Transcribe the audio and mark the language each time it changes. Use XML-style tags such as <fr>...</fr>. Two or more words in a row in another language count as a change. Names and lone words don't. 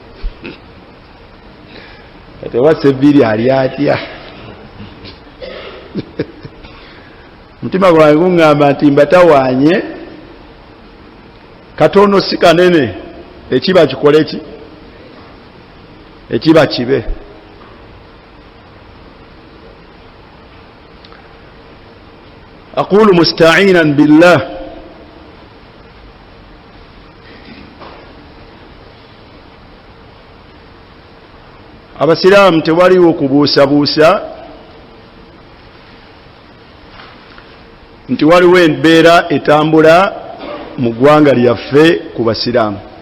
<lg>Tewa Seviri ali atya? Omutima gwange guŋŋamba nti mbatawaanye katono si kanene ekiba kikole ki? Ekiba kibe.</lg> <ar>أقول مستعينا بالله</ar> <lg>abasiraamu tewaliwo kubuusabuusa nti waliwo embeera etambula mu ggwanga lyaffe ku basiraamu.</lg>